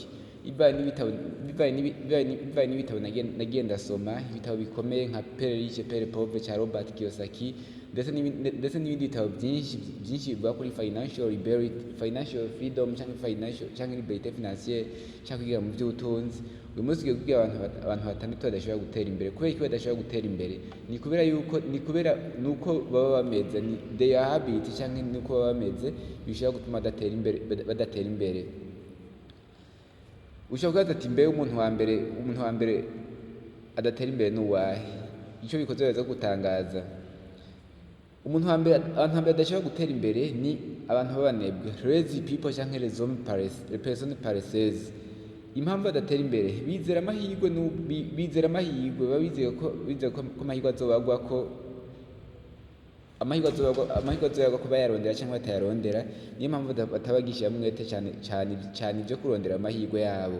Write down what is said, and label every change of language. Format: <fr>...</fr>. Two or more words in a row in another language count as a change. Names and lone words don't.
<rn>Bivaye n'ibitabo nagiye ndasoma, ibitabo bikomeye nka Père riche Père pauvre ca Robert Kiyosaki, ndetse n'ibindi bitabo byinshi bivuga kuri</rn> <en>financial freedom</en> <rn>canke</rn> <fr>liberté financière</fr> <rn>canke kwigira mu vy'ubutunzi. Uyu munsi tugiye kubwira abantu batandatu badashobora gutera imbere. Kubera iki badashobora gutera imbere? Ni kubera nuko baba bameze,</rn> <en>their habit</en> <rn>canke nuko baba bameze bishobora gutuma badatera imbere. Ushobora kubaza ati, mbe umuntu wa mbere adatera imbere ni uwahe? Ico bikoze biraza gutangaza. Abantu wa mbere badashobora gutera imbere ni abantu b'abanebwe,</rn> <en>lazy people</en> <fr>canke les personnes paresseuses.</fr> <rn>Impamvu badatera imbere, bizera amahirwe, baba bizeye ko amahirwe azobagwako, ko bayarondera canke batayarondera. Niyo mpamvu batabagishiramwo umwete cane ivyo kurondera amahirwe yabo.</rn>